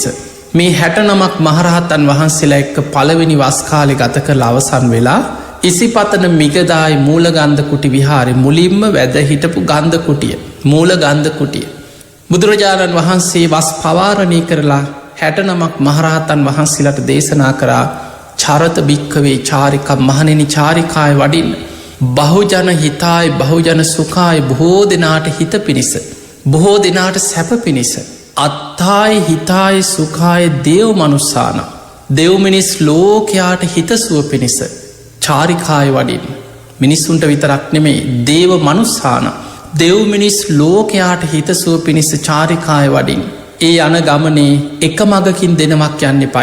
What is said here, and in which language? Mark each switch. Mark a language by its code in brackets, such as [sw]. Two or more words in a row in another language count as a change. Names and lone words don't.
[si] මේ 69ක් මහරහතන් වහන්සේලා එක්ක පළවෙනි වස් කාලේ ගත කරලා අවසන් වෙලා ඉසිපතන මිගදායි මූලගන්ධ කුටි විහාරේ මුලින්ම වැද හිටපු ගන්ධ කුටිය මූල ගන්ධ කුටිය බුදුරජාණන් වහන්සේ වස් පවාරණය කරලා 69ක් මහරහතන් වහන්සේලාට දේශනා කරා [pi] චරත භික්කවේ [si] චාරිකා මහණෙනි චාරිකාය වඩින්න [pi] බහුජන හිතාය බහුජන සුඛාය [si] බොහෝ දෙනාට හිත පිණිස බොහෝ දෙනාට සැප පිණිස [pi] අත්තාය හිතාය සුඛාය දේව මනුස්සාන [si] දෙව් මිනිස් ලෝකයාට හිතසුව පිණිස චාරිකාය වඩින් මිනිස්සුන්ට විතරක් නෙමේ [pi] දේව මනුස්සාන [si] දෙව් මිනිස් ලෝකයාට හිතසුව පිණිස චාරිකාය වඩින් ඒ යන ගමනේ එක මගකින් දෙනමක් යන්න එපා.